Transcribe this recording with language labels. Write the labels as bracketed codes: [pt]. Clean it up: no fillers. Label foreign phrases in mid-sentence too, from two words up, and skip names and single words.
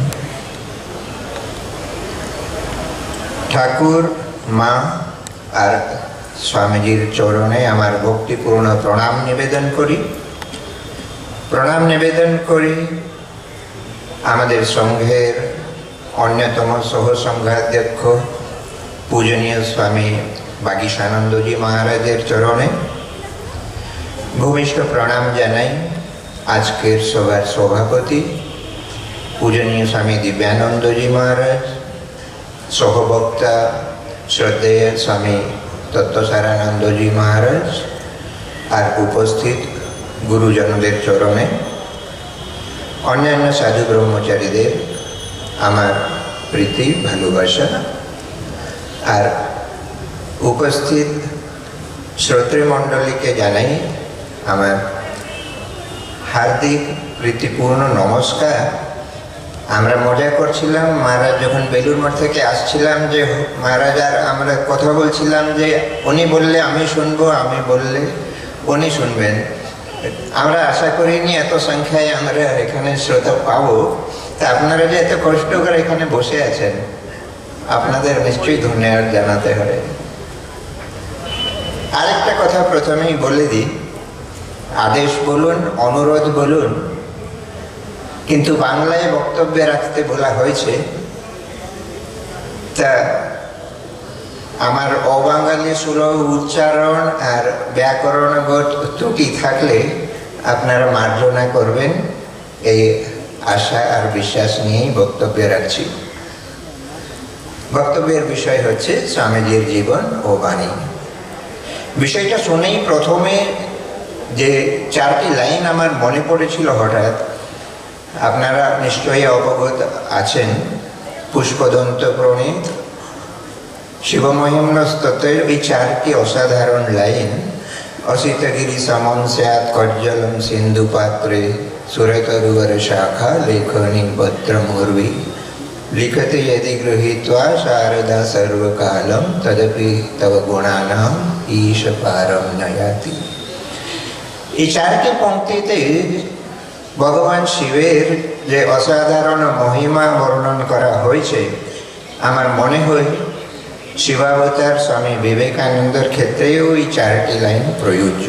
[bn] ঠাকুর মা ও স্বামীজীর চরণে আমার ভক্তিপূর্ণ প্রণাম নিবেদন করি আমাদের সংঘের অন্যতম সহসংঘাধ্যক্ষ পূজনীয় স্বামী বাগীশানন্দজী মহারাজের চরণে ভূমিষ্ঠ প্রণাম জানাই আজকের সভার সভাপতি পূজনীয় স্বামী দিব্যানন্দজী মহারাজ, সহবক্তা শ্রদ্ধেয় স্বামী তত্ত্বসারানন্দজী মহারাজ ও উপস্থিত গুরুজনদের চরণে অন্যান্য সাধু ব্রহ্মচারীদের আমার প্রীতি ভালোবাসা ও উপস্থিত শ্রোতৃমণ্ডলী কে জানাই আমার হার্দিক প্রীতিপূর্ণ নমস্কার। আমরা মজা করছিলাম মহারাজ যখন বেলুড় মঠ থেকে আসছিলাম যে মহারাজ আর আমরা কথা বলছিলাম যে উনি বললে আমি শুনব, আমি বললে উনি শুনবেন। আমরা আশা করিনি এত সংখ্যায় আমরা এখানে শ্রোতা পাব। আপনারা যে এত কষ্ট করে এখানে বসে আছেন আপনাদের নিশ্চয়ই ধন্যবাদ জানাতে হবে। আরেকটা কথা প্রথমেই বলে দিই, আদেশ বলুন অনুরোধ বলুন কিন্তু বাংলায় বক্তব্য রাখতে বলা হয়েছে। তা আমার অবাঙালি সুলভ উচ্চারণ আর ব্যাকরণগত ত্রুটি থাকলে আপনারা মার্জনা করবেন এই আশা ও বিশ্বাস নিয়ে বক্তব্য রাখি। বক্তব্যের বিষয় হচ্ছে স্বামীজীর জীবন ও বাণী। বিষয়টা শুনেই প্রথমে যে চারটি লাইন আমার মনে পড়েছিল হঠাৎ, আপনারা নিশ্চয়ই অবগত আছেন। পুষ্পদন্ত প্রণীত শিবমহিম্ন স্তোত্রের ওই চারটি অসাধারণ লাইন [sa] असितगिरि समं स्यात् कज्जलं सिन्धुपात्रे सुरतरुवर शाखा लेखनी भद्रमूर्वी लिखते यदि गृहीत्वा शारदा सर्वकालं तदपि तव गुणानां ईश पारं नयाति। [bn] এই চারটি পংক্তিতে ভগবান শিবের যে অসাধারণ মহিমা বর্ণন করা হয়েছে আমার মনে হয় শিবাবতার স্বামী বিবেকানন্দের ক্ষেত্রেও এই চারটি লাইন প্রযোজ্য।